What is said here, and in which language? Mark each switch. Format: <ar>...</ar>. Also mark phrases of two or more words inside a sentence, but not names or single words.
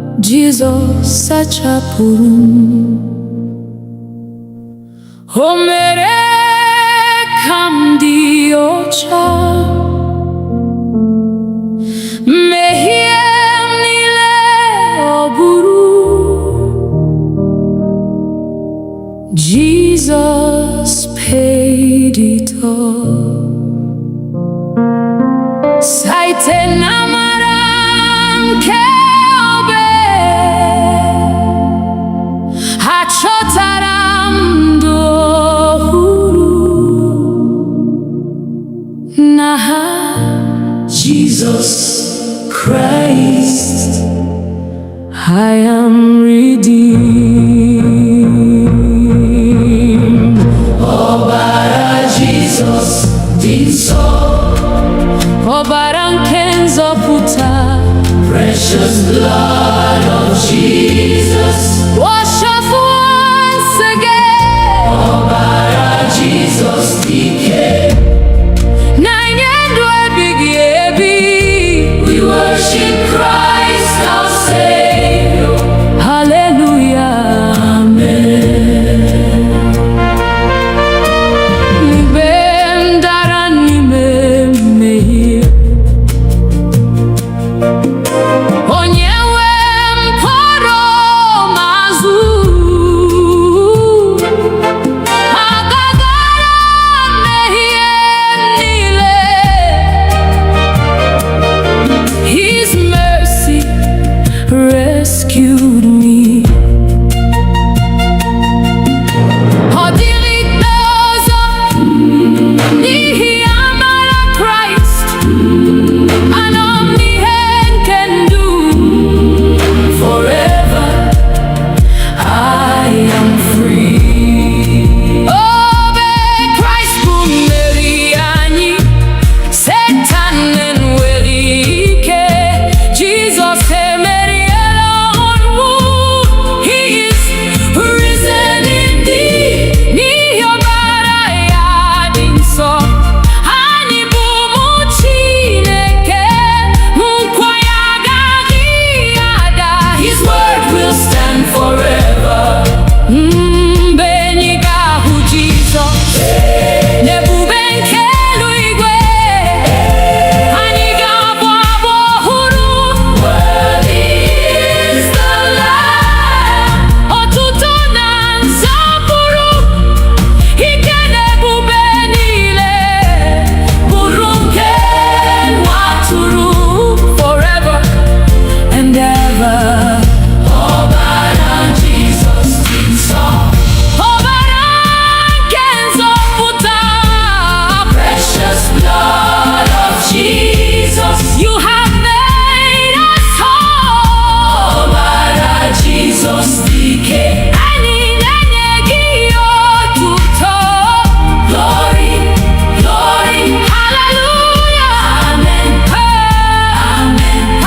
<ig>Jizọs sachapụrụ m, o mere ka m dị ọcha, mmehie m niile ọ bụrụ.</ig> <en>Jesus paid it all.</en> <ig>Site n'amara nke obe, achọtara m ndụ ọhụrụ n'aha Jesus Christ.</ig> <en>I am redeemed.</en> <ig>Ọbara Jesus dị nsọ, ọbara nke nzọpụta.</ig> <en>Precious blood of Jesus, wash us once again.</en> <ig>Ọbara Jesus dike, na-enye ndụ ebighị ebi.</ig> <en>We worship Christ our Savior. Hallelujah, amen.</en> <ig>Mgbe m dara n'ime mmehie, onye nwe m kpọrọ m azụ. Agagara mmehie niile,</ig> <en>His mercy rescued me.</en> <ig>Ọ dịghị ikpe ọzọ n'ihi amara Kraịst. Anọ m n'ihe nke ndụ.</ig> <en>Forever I am free.</en> <ig>Obe Kraịst bụ mmeri anyị, Satan enweghị ike. Jesus emeriela ọnwụ.</ig> <en>He is risen indeed.</en> <ig>N'ihi ọbara ya dị nsọ, anyị bụ ụmụ Chineke. Nkwa ya agaghị ada.</ig> <en>His word will stand forever.</en> <ig>Mgbe anyị ga-ahụ Jizọs n'ebube nke eluigwe, anyị ga-abụ abụ ọhụrụ.</ig> <en>Worthy is the Lamb.</en> <ig>Otuto na nsọpụrụ, ike na ebube niile bụrụ nke nwa atụrụ.</ig> <en>Forever and ever.</en> <ig>Ọbara Jizọs dị nsọ, ọbara nke nzọpụta.</ig> <en>Precious blood of Jesus, you have made us whole.</en> <ig>Ọbara Jizọs dike, anyị na-enye gị otuto.</ig> <en>Glory, glory, hallelujah, amen, amen.</en>